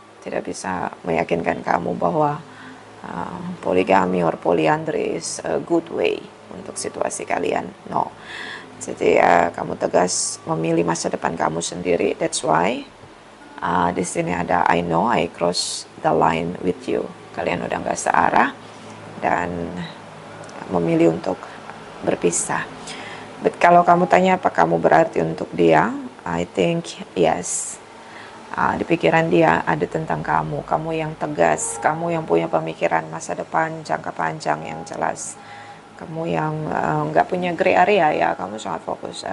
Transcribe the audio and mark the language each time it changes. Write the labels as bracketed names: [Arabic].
[Indonesian] tidak bisa meyakinkan kamu bahwa poligami or polyandry is a good way untuk situasi kalian. No. Jadi kamu tegas memilih masa depan kamu sendiri. [English] That's why di sini ada I know I cross the line with you. [Indonesian] Kalian udah nggak searah dan memilih untuk berpisah. But kalau kamu tanya apa kamu berarti untuk dia, I think yes. Di pikiran dia ada tentang kamu yang tegas, kamu yang punya pemikiran masa depan jangka panjang yang jelas, kamu yang nggak punya gray area ya, kamu sangat fokus.